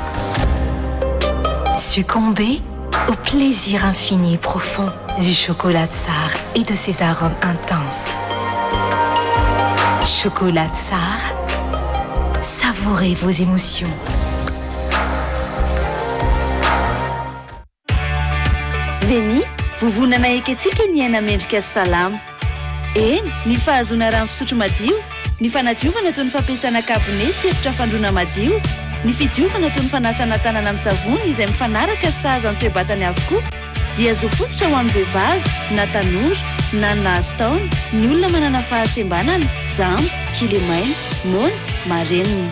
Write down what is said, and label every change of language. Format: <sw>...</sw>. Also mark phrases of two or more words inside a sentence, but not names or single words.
<fr>Succombez au plaisir infini et profond du chocolat Tsar et de ses arômes intenses. Chocolat Tsar, savourez vos émotions.</fr> <mg>Veni, vovonana eketsika ny aina mendrika salama. Eny, ny fahazona rano fisotro madio, ny fanadiovana toy ny fampiasana kabone sy efitra fandroana madio, ny fidiovana toy ny fanasana tanana amin'ny savony izay mifanaraka sahaza ny toe-batany avokoa, dia azo fototra ho amin'ny vehivavy, na tanora, na nahazo taona, ny olona manana fahasembanana, jamba, kilemaina, mona, marenina.</mg>